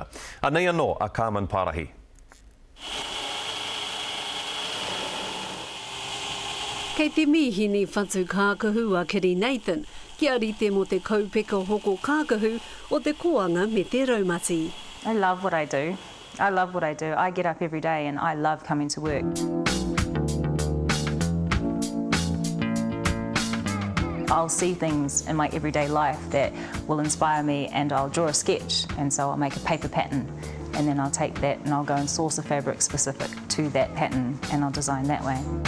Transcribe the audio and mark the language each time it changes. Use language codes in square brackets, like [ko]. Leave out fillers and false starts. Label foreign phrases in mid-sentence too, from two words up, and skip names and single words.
[mi] Anei anō a Carmen Parahi. Kei te mihini whatu kākahu a Kiri Nathan, kia rite mo te kaupeka hoko kākahu o te koanga me te raumati. [en] I love what I do. I love what I do. I get up every day and I love coming to work. I'll see things in my everyday life that will inspire me, and I'll draw a sketch, and so I'll make a paper pattern, and then I'll take that and I'll go and source a fabric specific to that pattern and I'll design that way.